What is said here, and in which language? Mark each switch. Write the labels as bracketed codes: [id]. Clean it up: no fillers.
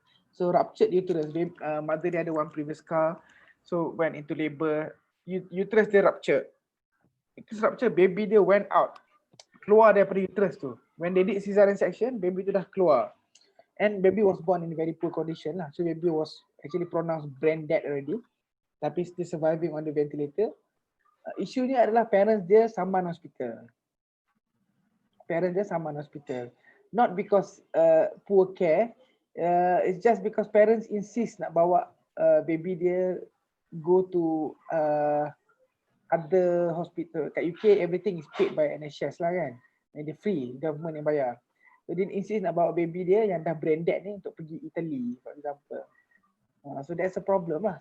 [en] So ruptured uterus, mother [ms] dia ada [en] one previous scar, so went into labor, uterus dia ruptured. Uterus ruptured, baby dia went out, [ms] keluar daripada uterus tu. [en] When they did cesarean section, [ms] baby tu dah keluar. [en] And baby was born in a very poor condition lah. So baby was actually pronounced brain dead already, [ms] tapi [en] still surviving on the ventilator. [ms] Isunya adalah parents dia saman hospital. Parents dia saman hospital. [en] Not because poor care, it's just because parents insist [ms] nak bawa baby dia [en] go to other hospital. Kat UK everything is paid by NHS lah kan. And they free, [ms] government yang bayar. So dia insist nak bawa baby dia yang dah brain dead ni untuk pergi Italy, for example. [en] So that's a problem [ms] lah.